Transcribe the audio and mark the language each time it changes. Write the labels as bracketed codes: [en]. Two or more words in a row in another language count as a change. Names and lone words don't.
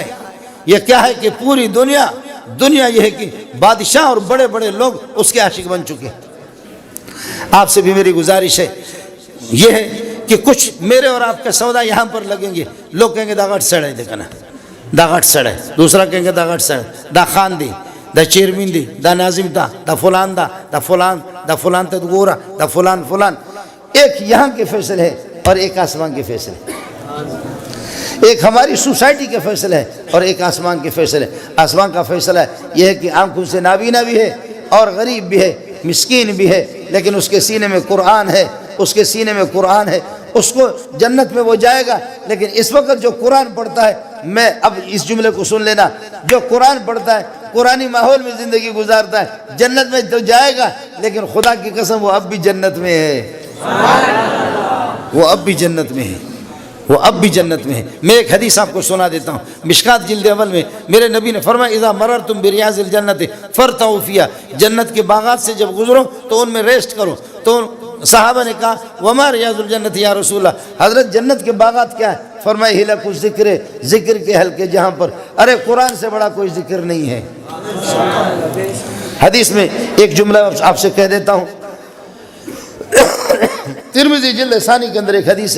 [ur] یہ کیا ہے کہ پوری دنیا یہ ہے کہ بادشاہ اور بڑے بڑے لوگ اس کے عاشق بن چکے. آپ سے بھی میری گزارش ہے یہ ہے کہ کچھ میرے اور آپ کے سودا یہاں پر لگیں گے, لوگ کہیں گے [ps] دا گھٹ سڑے, [ur] دیکھا نا [ps] دا گھٹ سڑے, [ur] دوسرا کہیں گے [ps] دا گھٹ سڑے, دا خان دی, دا چیرمین دی, دا ناظم دا فلان دا فلان تا گورا دا فلان. [ur] ایک یہاں کے فیصلے ہے اور ایک آسمان کے فیصلے, ایک ہماری سوسائٹی کے فیصلے ہے اور ایک آسمان کے فیصلے. آسمان کا فیصلہ یہ ہے کہ آنکھوں سے نابینا بھی ہے اور غریب بھی ہے, مسکین بھی ہے, لیکن اس کے سینے میں قرآن ہے, اس کے سینے میں قرآن ہے. اس کو جنت میں وہ جائے گا. لیکن اس وقت جو قرآن پڑھتا ہے, میں اب اس جملے کو سن لینا, جو قرآن پڑھتا ہے قرآنی ماحول میں زندگی گزارتا ہے جنت میں تو جائے گا, لیکن خدا کی قسم وہ اب بھی جنت میں ہے, وہ اب بھی جنت میں ہے, وہ اب بھی جنت میں ہے. میں ایک حدیث آپ کو سنا دیتا ہوں. مشکات جلد اول میں میرے نبی نے فرمایا [ar] اذا مررتم بریاض الجنت فرتعوا فیہا, [ur] جنت کے باغات سے جب گزرو تو ان میں ریسٹ کرو. تو صحابہ نے کہا [ar] وما ریاض الجنت یا رسول اللہ, [ur] حضرت جنت کے باغات کیا ہے؟ فرمایا [ar] حلق الذکر, [ur] ذکر کے حلقے جہاں پر, ارے قرآن سے بڑا کوئی ذکر نہیں ہے. حدیث میں ایک جملہ آپ سے کہہ دیتا ہوں, ترمذی جلد ثانی کے اندر ایک حدیث ہے.